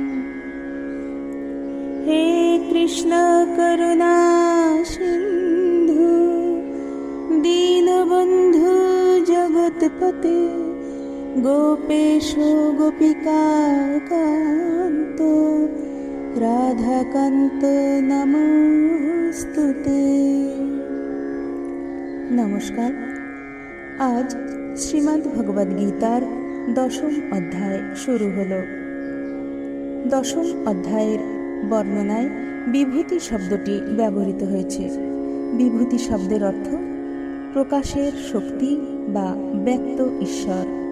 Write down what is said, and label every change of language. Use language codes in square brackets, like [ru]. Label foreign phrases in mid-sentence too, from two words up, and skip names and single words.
[sa] हे कृष्ण करुणा सिन्धु दीनबन्धु जगत्पते गोपेशो गोपिकान्त राधाकान्त नमोस्तुते। [bn] नमस्कार। आज শ্রীমদ্ ভগবদ গীতার 10ম অধ্যায় শুরু হলো। 10ম অধ্যায়ের বর্ণনায় বিভূতি শব্দটি ব্যবহৃত হয়েছে। বিভূতি শব্দের অর্থ প্রকাশের শক্তি বা ব্যক্ত ঈশ্বর।